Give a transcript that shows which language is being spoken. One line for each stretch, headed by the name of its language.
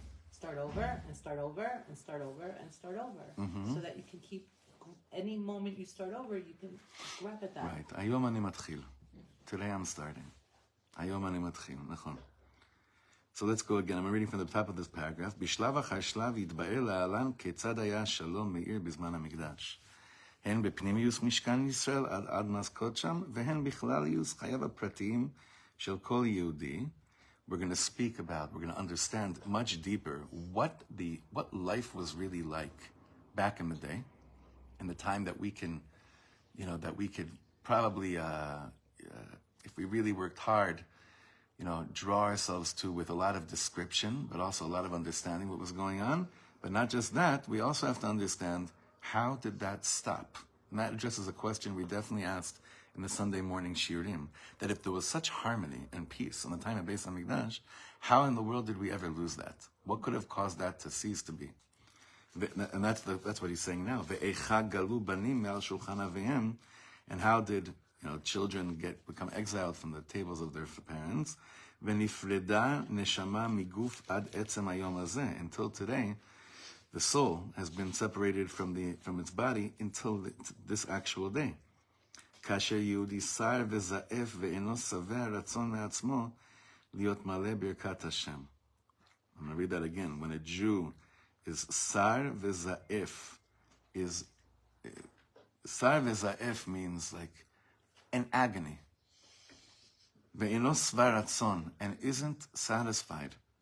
English: Start over and start over and start over and start over. So that you can keep, any moment you start over, you can grab at that. Right.
Hebrew: Ayom ani matchil.
English: Today I'm starting. Ayom ani matchil. Nachon. So let's go again. I'm reading from the top of this paragraph.
Hebrew: בשלב אחר שלב יתבאר להלן כיצד היה שלום מאיר בזמן המקדש. הן בפנימיוס משכן ישראל עד אדמת קודשם, והן בכלליוס חייו הפרטיים של כל יהודי.
English: We're going to speak about, we're going to understand much deeper what life was really like back in the day, in the time that we can, that we could probably, if we really worked hard, draw ourselves to with a lot of description, but also a lot of understanding what was going on. But not just that, we also have to understand how did that stop? And that addresses a question we definitely asked in the Sunday morning shiurim, that if there was such harmony and peace on the time of Beis HaMikdash, how in the world did we ever lose that? What could have caused that to cease to be? And that's what he's saying now.
Hebrew: Ve'echa galu banim me'al shulchan avihem,
English: and how did children become exiled from the tables of their parents?
Hebrew: Ve'nifreda neshama miguf ad etzem hayom hazeh,
English: until today, the soul has been separated from its body until this actual day.
Hebrew: כאשר יהודי שר וזעף ואינו שבע רצון מעצמו להיות מלא ברכת השם.
English: I'm going to read that again. When a Jew is sar וזעף, sar וזעף means like an agony.
Hebrew: ואינו שבע רצון,
English: and isn't satisfied.